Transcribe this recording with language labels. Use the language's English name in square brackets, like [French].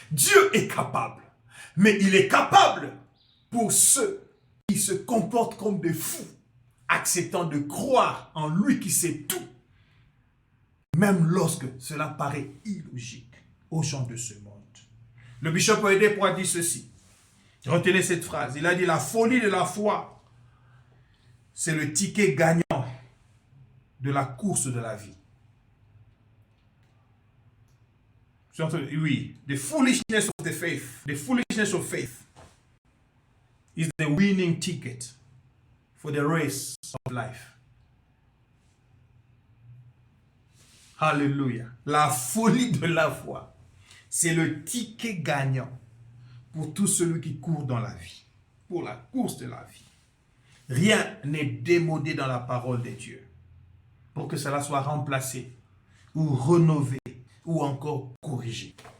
[French] Dieu est capable. Mais il est capable pour ceux qui se comportent comme des fous, acceptant de croire en lui qui sait tout, même lorsque cela paraît illogique aux gens de ce monde. Le bishop Oyedepo a dit ceci. Retenez cette phrase. Il a dit, la folie de la foi, c'est le ticket gagnant de la course de la vie. [English] Oui, the foolishness of the faith, the foolishness of faith is the winning ticket for the race of life. Hallelujah. [French] La folie de la foi, c'est le ticket gagnant pour tout celui qui court dans la vie, pour la course de la vie. Rien n'est démodé dans la parole de Dieu pour que cela soit remplacé ou rénové ou encore corrigé.